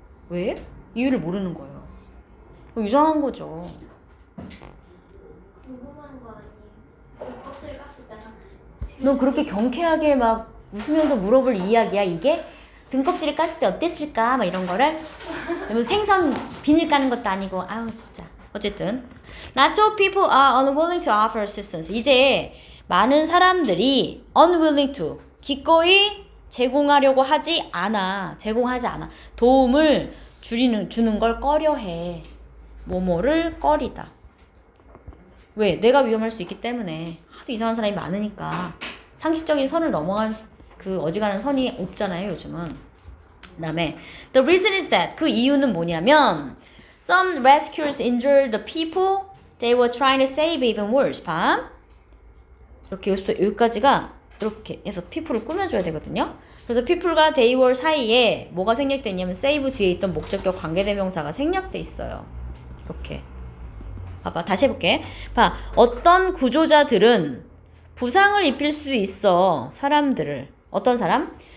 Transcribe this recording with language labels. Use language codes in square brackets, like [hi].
[ko] 왜? 이유를 모르는 거예요. 이상한 거죠. 궁금한 거 아니에요? 껍질 깠을 때는. 너 그렇게 경쾌하게 막 웃으면서 물어볼 이야기야 이게? 등껍질을 깠을 때 어땠을까? 막 이런 거를. 뭐 생선 비닐 까는 것도 아니고 아우 진짜. 어쨌든 [en] lots of people are unwilling to offer assistance. [ko] 이제 많은 사람들이 unwilling to 기꺼이 제공하지 않아. 도움을 주는 걸 꺼려해. 뭐뭐를 꺼리다. 왜? 내가 위험할 수 있기 때문에. 하도 이상한 사람이 많으니까 상식적인 선을 넘어간 그 어지간한 선이 없잖아요 요즘은. 그 다음에 [en] the reason is that [ko] 그 이유는 뭐냐면 [en] some rescuers injured the people they were trying to save even worse. [ko] 봐. 이렇게 여기까지가 이렇게 해서 people를 꾸며줘야 되거든요. 그래서 people과 they were 사이에 뭐가 생략돼 있냐면 save 뒤에 있던 목적격 관계대명사가 생략돼 있어요. 이렇게. 봐봐. 다시 해볼게. 봐. 어떤 구조자들은 부상을 입힐 수도 있어. 사람들을. 어떤 사람?